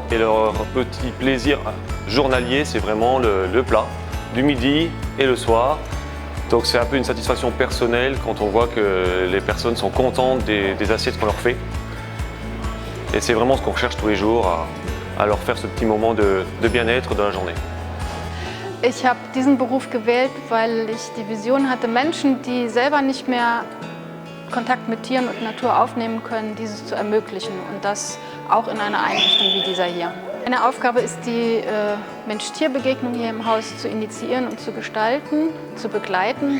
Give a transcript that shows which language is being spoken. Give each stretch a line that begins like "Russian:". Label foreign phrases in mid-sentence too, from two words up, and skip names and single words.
French: Et leur petit plaisir journalier, c'est vraiment le plat, du midi et le soir. Donc c'est un peu une satisfaction personnelle quand on voit que les personnes sont contentes des assiettes qu'on leur fait. Et c'est vraiment ce qu'on recherche tous les jours, à leur faire ce petit moment de bien-être dans la journée.
German: Ich habe diesen Beruf gewählt, weil ich die Vision hatte, Menschen, die selber nicht mehr Kontakt mit Tieren und Natur aufnehmen können, dieses zu ermöglichen und das auch in einer Einrichtung wie dieser hier. Meine Aufgabe ist, die Mensch-Tier-Begegnung hier im Haus zu initiieren und zu gestalten, zu begleiten.